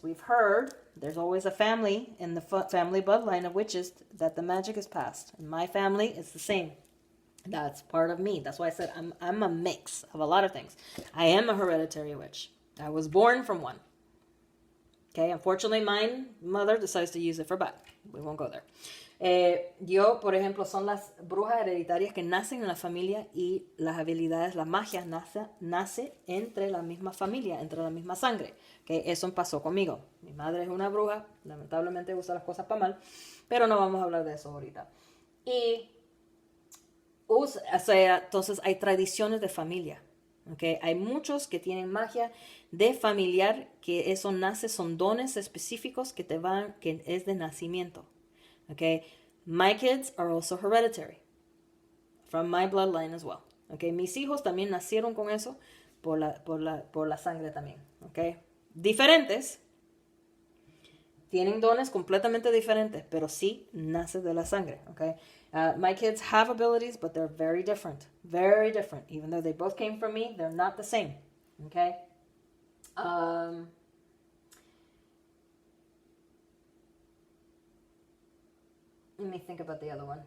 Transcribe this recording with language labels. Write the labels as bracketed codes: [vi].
[en] We've heard there's always a family in the family bloodline of witches that the magic is passed. In my family, it's the same. That's part of me. That's why I said I'm a mix of a lot of things. I am a hereditary witch. I was born from one. Okay, unfortunately, my mother decides to use it for bad. We won't go there. [es] Yo, por ejemplo, son las brujas hereditarias que nacen en la familia y las habilidades, la magia nace entre la misma familia, entre la misma sangre. ¿Okay? Eso pasó conmigo. Mi madre es una bruja, lamentablemente usa las cosas para mal, pero no vamos a hablar de eso ahorita. Y o sea, entonces hay tradiciones de familia. Okay? Hay muchos que tienen magia de familiar, que eso nace, son dones específicos que que es de nacimiento. Okay? [en] My kids are also hereditary from my bloodline as well. Okay? [es] Mis hijos también nacieron con eso por la sangre también. Okay? Diferentes, tienen dones completamente diferentes, pero sí nace de la sangre. Okay? [en] My kids have abilities, but they're very different. Very different. Even though they both came from me, they're not the same. Okay? Let me think about the other one.